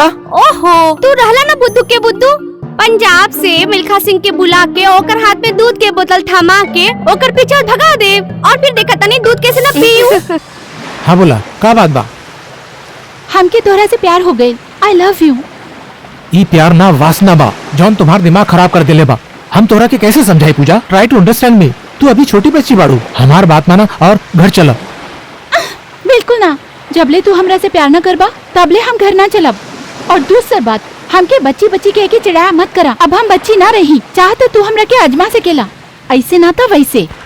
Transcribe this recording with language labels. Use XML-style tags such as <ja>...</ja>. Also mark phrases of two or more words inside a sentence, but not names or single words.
<bho>ओहो, तू रहला ना बुद्धू के बुद्धू। पंजाब से मिल्खा सिंह के बुला के ओकर हाथ में दूध के बोतल थमा के ओकर पीछे भगा दे, और फिर देखा तनी दूध कैसे ना पीऊ। हाँ बोला, का बात बा? हमके तोहरा से प्यार हो गई।</bho> <en>I love you.</en> <bho>ई प्यार ना वासना बा जौन तुम्हार दिमाग खराब कर देले बा। हम तोरा के कैसे समझाई पूजा?</bho> <en>Try to understand me.</en> <bho>तू अभी छोटी बच्ची बाड़ू, हमार बात माना और घर चला। बिल्कुल ना, जबले तू हमरा से प्यार न करबा तबले हम घर ना चलब। और दूसरी बात, हमके बच्ची बच्ची कह के चिढ़ाया मत करा। अब हम बच्ची ना रही, चाह तो तू हमरा के अजमा से केला, ऐसे ना तो वैसे।</bho>